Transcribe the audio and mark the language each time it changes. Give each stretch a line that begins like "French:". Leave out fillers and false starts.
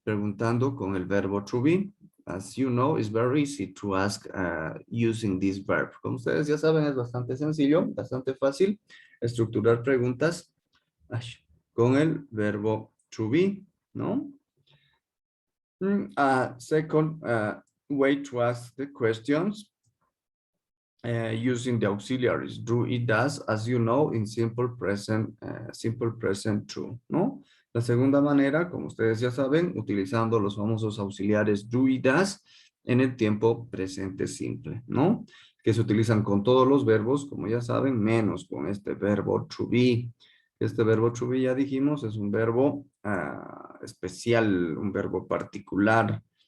Spanish: Preguntando con el verbo to be.
English: As you know, it's very easy to ask using this verb.
Spanish: Como ustedes ya saben, es bastante sencillo, bastante fácil estructurar preguntas con el verbo to be, ¿no?
English: Second way to ask the questions using the auxiliaries. Do, it, does, as you know, in simple present true, ¿no?
Spanish: La segunda manera, como ustedes ya saben, utilizando los famosos auxiliares do y does en el tiempo presente simple, ¿no? Que se utilizan con todos los verbos, como ya saben, menos con este verbo to be. Este verbo to be, ya dijimos, es un verbo especial, un verbo particular.